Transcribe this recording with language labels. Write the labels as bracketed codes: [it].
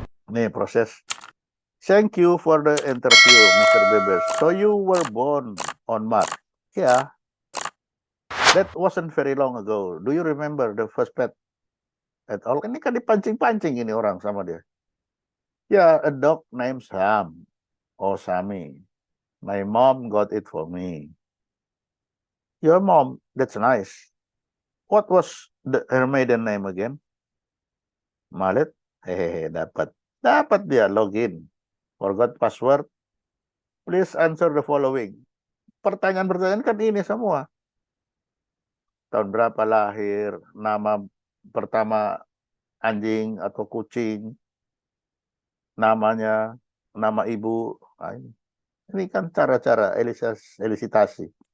[id] Ini proses. [en] Thank you for the interview, Mr. Bebes. So you were born on Mars? Yeah. That wasn't very long ago. Do you remember the first pet at all? [id] Ini kan dipancing-pancing ini orang sama dia. [en] Yeah, a dog named Sam. Oh, Sammy. My mom got it for me. Your mom? That's nice. What was her maiden name again? Malet? Hehehe, [id] dapat. Dapat dia login. [en] Forgot password. Please answer the following. [id] Pertanyaan-pertanyaan kan ini semua. Tahun berapa lahir, nama pertama anjing atau kucing, namanya, nama ibu. Nah, ini kan cara-cara elisitasi.